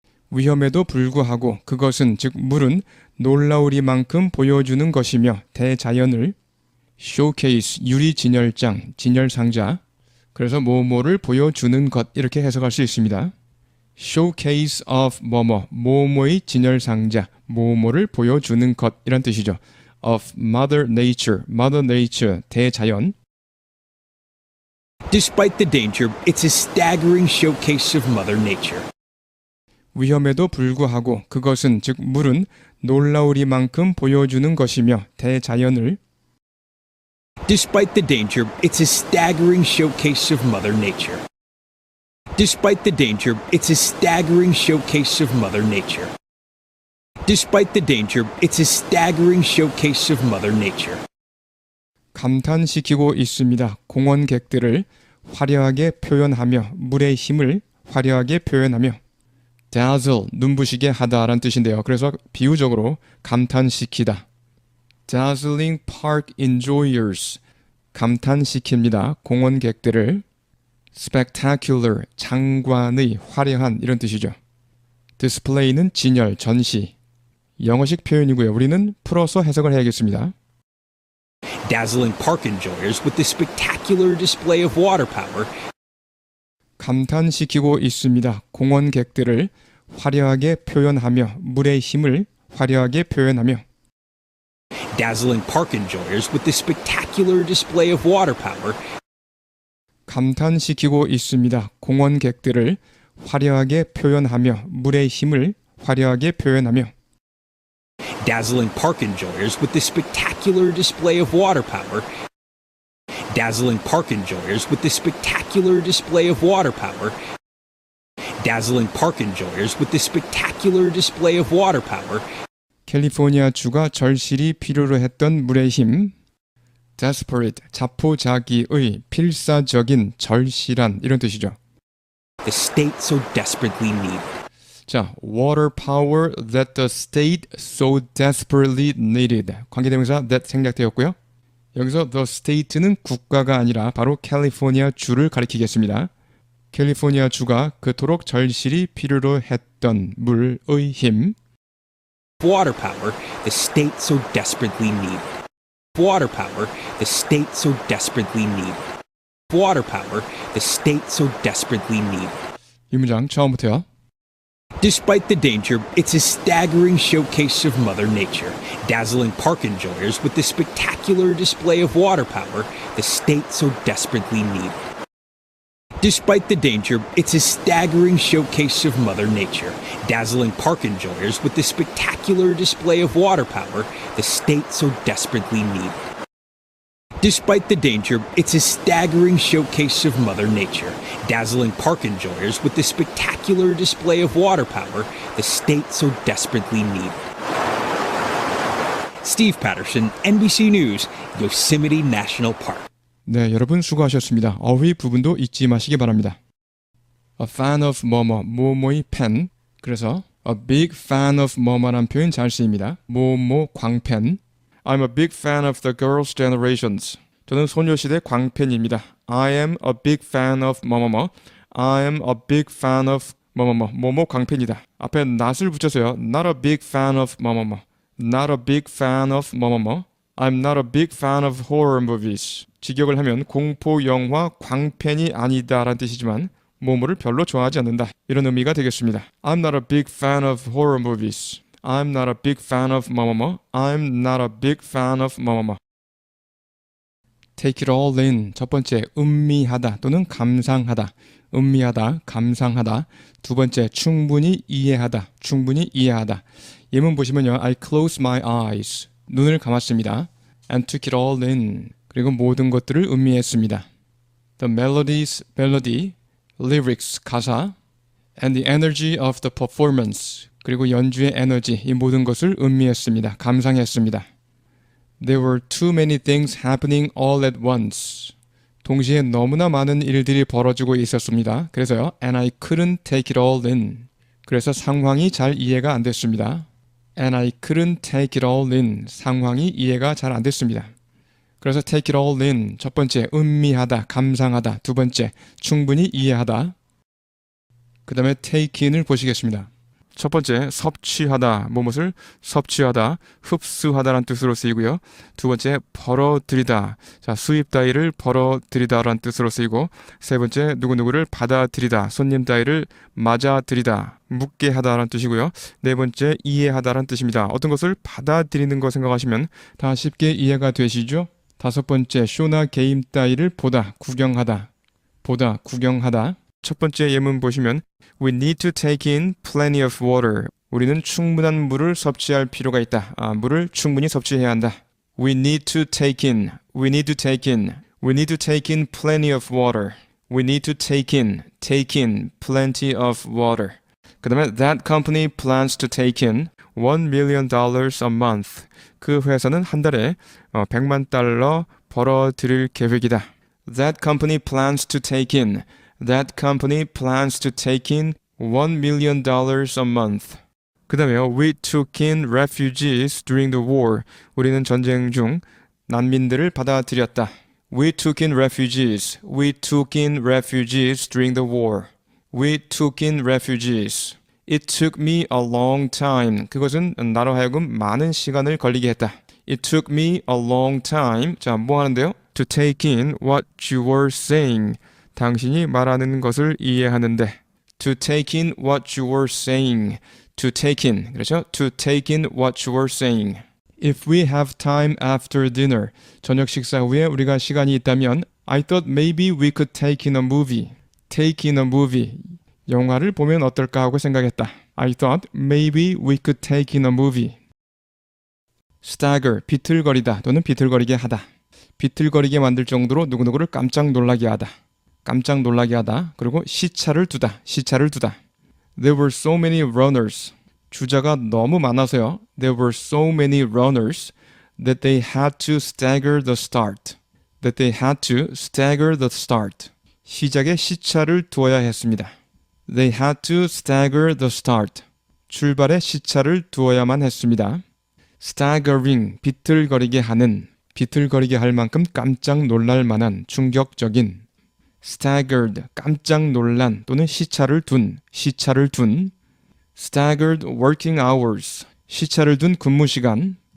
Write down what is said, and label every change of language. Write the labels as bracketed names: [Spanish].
[Korean] 위험에도 불구하고 그것은 즉 물은 놀라우리만큼 보여주는 것이며 대자연을 showcase 유리 진열장, 진열 상자 그래서 뭐뭐를 보여주는 것 이렇게 해석할 수 있습니다. showcase of 뭐뭐의 진열 상자, 뭐뭐를 보여주는 것 이란 뜻이죠. [English] of Mother Nature, 대자연 Despite the danger, it's a staggering showcase of Mother Nature. [Korean] 위험에도 불구하고 그것은 즉 물은 놀라우리만큼 보여주는 것이며 대자연을 [English] Despite the danger, it's a staggering showcase of Mother Nature. Despite the danger, it's a staggering showcase of Mother Nature. Despite the danger, it's a staggering showcase of Mother Nature. [Korean] 감탄시키고 있습니다. 공원객들을 화려하게 표현하며 물의 힘을 화려하게 표현하며 dazzle, 눈부시게 하다라는 뜻인데요. 그래서 비유적으로 감탄시키다. [English] dazzling park enjoyers, [Korean] 감탄시킵니다. 공원객들을 spectacular, 장관의, 화려한 이런 뜻이죠. display는 진열, 전시. 영어식 표현이고요. 우리는 풀어서 해석을 해야겠습니다. [English] Dazzling park enjoyers with the spectacular display of water power. [Korean] 감탄시키고 있습니다. 공원객들을 화려하게 표현하며 물의 힘을 화려하게 표현하며 [English] Dazzling park enjoyers with the spectacular display of water power. [Korean] 감탄시키고 있습니다. 공원객들을 화려하게 표현하며 물의 힘을 화려하게 표현하며 [English] Dazzling park enjoyers with the spectacular display of water power. Dazzling park enjoyers with the spectacular display of water power. Dazzling park enjoyers with the spectacular display of water power. [Korean] 캘리포니아 주가 절실히 필요로 했던 물의 힘 desperate, 자포자기의 필사적인 절실한 이런 뜻이죠. [English] The state so desperately needed. 자, water power that the state so desperately needed. [Korean] 관계대명사 that 생략되었고요. 여기서 the state는 국가가 아니라 바로 캘리포니아 주를 가리키겠습니다. 캘리포니아 주가 그토록 절실히 필요로 했던 물의 힘 [English] Water power the state so desperately needed. Water power the state so desperately needed. Water power the state so desperately needed. [Korean] 이 문장 처음부터요. [English] Despite the danger, it's a staggering showcase of Mother Nature, dazzling park enjoyers with the spectacular display of water power the state so desperately needed. Despite the danger, it's a staggering showcase of Mother Nature, dazzling park enjoyers with the spectacular display of water power the state so desperately needed. Despite the danger, it's a staggering showcase of Mother Nature, dazzling park enjoyers with the spectacular display of water power the state so desperately needed. Steve Patterson, NBC News, Yosemite National Park. [Korean] 네, 여러분 수고하셨습니다. 어휘 부분도 잊지 마시기 바랍니다. [English] A fan of [Korean] 뭐뭐의 팬. 그래서 [English] a big fan of [Korean] 뭐뭐란 표현 잘 쓰입니다. 뭐뭐 광팬. [English] I'm a big fan of the girls' generations. [Korean] 저는 소녀시대 광팬입니다. [English] I am a big fan of 뭐뭐뭐. I am a big fan of 뭐뭐뭐. [Korean] 뭐뭐 광팬이다. 앞에 not을 붙여서요. [English] Not a big fan of 뭐뭐뭐. Not a big fan of 뭐뭐뭐. I'm not a big fan of horror movies. [Korean] 직역을 하면 공포 영화 광팬이 아니다라는 뜻이지만 뭐뭐를 별로 좋아하지 않는다. 이런 의미가 되겠습니다. [English] I'm not a big fan of horror movies. I'm not a big fan of 뭐뭐뭐. I'm not a big fan of 뭐뭐뭐. Take it all in. [Korean] 첫 번째, 음미하다 또는 감상하다. 음미하다, 감상하다. 두 번째, 충분히 이해하다. 충분히 이해하다. 예문 보시면요. [English] I close my eyes. [Korean] 눈을 감았습니다. [English] And took it all in. [Korean] 그리고 모든 것들을 음미했습니다. [English] The melodies, 멜로디, lyrics, 가사, and the energy of the performance. [Korean] 그리고 연주의 에너지, 이 모든 것을 음미했습니다. 감상했습니다. [English] There were too many things happening all at once. [Korean] 동시에 너무나 많은 일들이 벌어지고 있었습니다. 그래서요, [English] and I couldn't take it all in. [Korean] 그래서 상황이 잘 이해가 안 됐습니다. [English] And I couldn't take it all in. [Korean] 상황이 이해가 잘 안 됐습니다. 그래서 [English] take it all in. [Korean] 첫 번째, 음미하다, 감상하다. 두 번째, 충분히 이해하다. 그 다음에 [English] take in [Korean] 을 보시겠습니다. 첫 번째, 섭취하다, 무엇을 섭취하다, 흡수하다라는 뜻으로 쓰이고요. 두 번째, 벌어들이다, 자 수입 따위를 벌어들이다라는 뜻으로 쓰이고, 세 번째, 누구누구를 받아들이다, 손님 따위를 맞아들이다, 묻게 하다라는 뜻이고요. 네 번째, 이해하다라는 뜻입니다. 어떤 것을 받아들이는 거 생각하시면 다 쉽게 이해가 되시죠? 다섯 번째, 쇼나 게임 따위를 보다, 구경하다, 보다, 구경하다. 첫 번째 예문 보시면 [English] We need to take in plenty of water. [Korean] 우리는 충분한 물을 섭취할 필요가 있다. 물을 충분히 섭취해야 한다. [English] We need to take in. We need to take in. We need to take in plenty of water. We need to take in plenty of water. [Korean] 그 다음에 [English] That company plans to take in $1 million a month. [Korean] 그 회사는 한 달에 $100만 벌어들일 계획이다. [English] That company plans to take in That company plans to take in $1 million a month. [Korean] 그 다음에요. [English] We took in refugees during the war. [Korean] 우리는 전쟁 중 난민들을 받아들였다. [English] We took in refugees. We took in refugees during the war. We took in refugees. It took me a long time. [Korean] 그것은 나로 하여금 많은 시간을 걸리게 했다. [English] It took me a long time. [Korean] 자, 뭐 하는데요? [English] To take in what you were saying. [Korean] 당신이 말하는 것을 이해하는데 [English] to take in what you were saying. to take in. [Korean] 그렇죠? [English] to take in what you were saying. If we have time after dinner. [Korean] 저녁 식사 후에 우리가 시간이 있다면 [English] I thought maybe we could take in a movie. take in a movie. [Korean] 영화를 보면 어떨까 하고 생각했다. [English] I thought maybe we could take in a movie. stagger. [Korean] 비틀거리다 또는 비틀거리게 하다. 비틀거리게 만들 정도로 누구누구를 깜짝 놀라게 하다. 깜짝 놀라게 하다. 그리고 시차를 두다. 시차를 두다. [English] There were so many runners. [Korean] 주자가 너무 많아서요. [English] There were so many runners that they had to stagger the start. That they had to stagger the start. [Korean] 시작에 시차를 두어야 했습니다. [English] They had to stagger the start. [Korean] 출발에 시차를 두어야만 했습니다. staggering, 비틀거리게 하는, 비틀거리게 할 만큼 깜짝 놀랄 만한, 충격적인. staggered, 깜짝 놀란 또는 시차를 둔, 시차를 둔. [English] staggered working hours, [Korean] 시차를 둔 근무 시간.